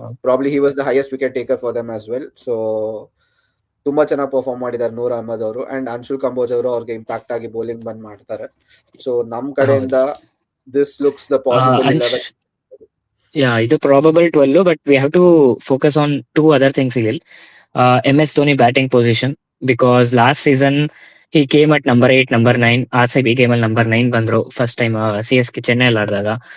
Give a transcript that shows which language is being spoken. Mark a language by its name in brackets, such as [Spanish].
[English] Probably he was the highest wicket taker for them as well. [Kannada] So ತುಂಬಾ ಚೆನ್ನಾಗಿ perform ಮಾಡಿದ್ದಾರೆ ನೂರ್ ಅಹಮದ್ ಅವರು. And Anshul Kamboj ಅವರು ಅವ್ರಿಗೆ ಇಂಪ್ಯಾಕ್ಟ್ ಆಗಿ ಬೌಲಿಂಗ್ ಬಂದ್ ಮಾಡ್ತಾರೆ. [English] so [Kannada] ನಮ್ ಕಡೆಯಿಂದ [English] This looks the possible 11. ಇದು probable 12, but we have to focus on 2 other things here. MS Dhoni batting position, because last season he came at number 8, number 9. [Kannada] RCB game ಅಲ್ಲಿ number 9 ಬಂದ್ರು first time CSK Chennai ಅಲ್ಲಿ ಆಡಿದಾಗ.